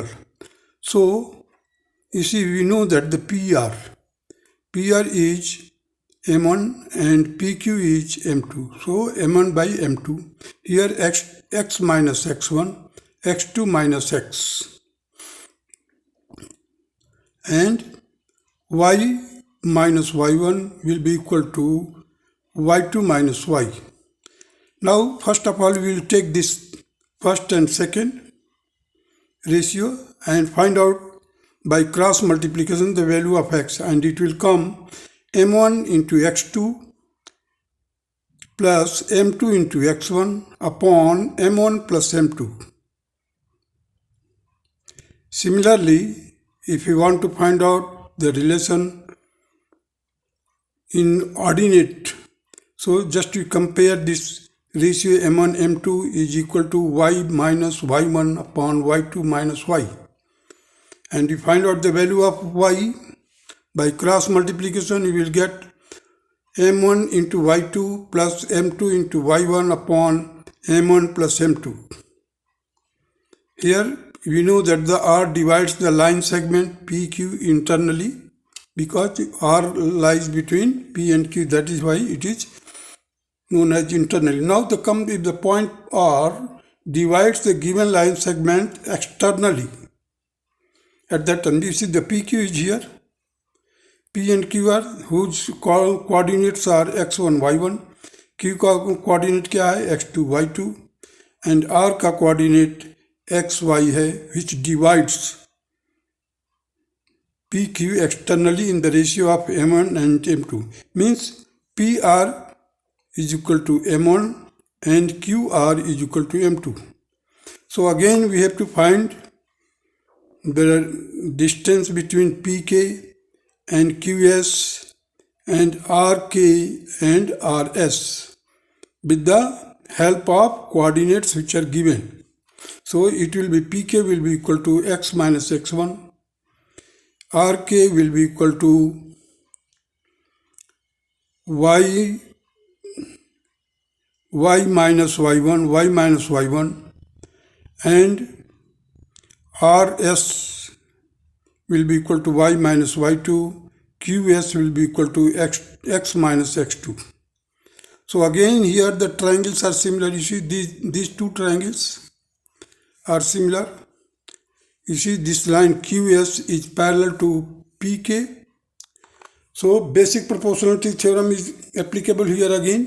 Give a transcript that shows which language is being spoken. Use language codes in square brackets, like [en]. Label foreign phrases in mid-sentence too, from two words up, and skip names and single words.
[en] So you see we know that the PR is M1 and PQ is M2. So M1 by M2. Here x minus x1, x2 minus x and y minus y1 will be equal to y2 minus y. Now first of all we will take this first and second ratio and find out by cross multiplication the value of x, and it will come m1 into x2 plus m2 into x1 upon m1 plus m2. Similarly, if you want to find out the relation in ordinate, so just you compare this ratio m1 m2 is equal to y minus y1 upon y2 minus y. And you find out the value of y by cross multiplication. You will get m1 into y2 plus m2 into y1 upon m1 plus m2. Here we know that the r divides the line segment PQ internally because r lies between P and Q. That is why it is known as internally. Now if the point R divides the given line segment externally, at that time you see the PQ is here, P and Q are whose coordinates are x1 y1, [hi] Q का coordinate क्या है x2 y2 and R का coordinate xy है [en] which divides PQ externally in the ratio of m1 and m2, means PR is equal to m1 and QR is equal to m2. So again we have to find the distance between PK and QS and RK and RS with the help of coordinates which are given. So it will be PK will be equal to x minus x1, RK will be equal to y minus y1, and RS will be equal to y minus y2, QS will be equal to x minus x2. So again here the triangles are similar. You see these two triangles are similar. You see this line QS is parallel to PK. So basic proportionality theorem is applicable here again.